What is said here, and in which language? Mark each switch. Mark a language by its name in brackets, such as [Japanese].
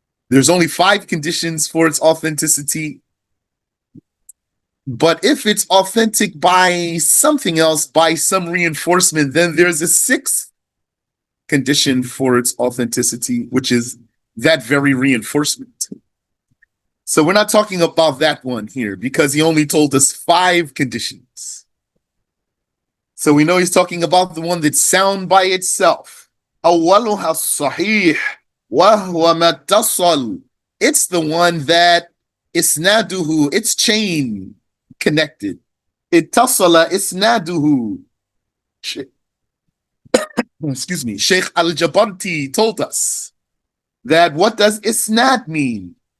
[English] There's only 5 conditions for its authenticity. But if it's authentic by something else, by some reinforcement, then there's a 6th condition for its authenticity, which is that very reinforcement. So we're not talking about that one here because he only told us 5 conditions. So we know he's talking about the one that's sound by itself. [Arabic] أولها الصحيح وهو ما اتصل. [English] It's the one that isnaduhu, its chain connected. Ittasala isnaduhu. Excuse me. Sheikh Al-Jabarti told us that what does isnad mean?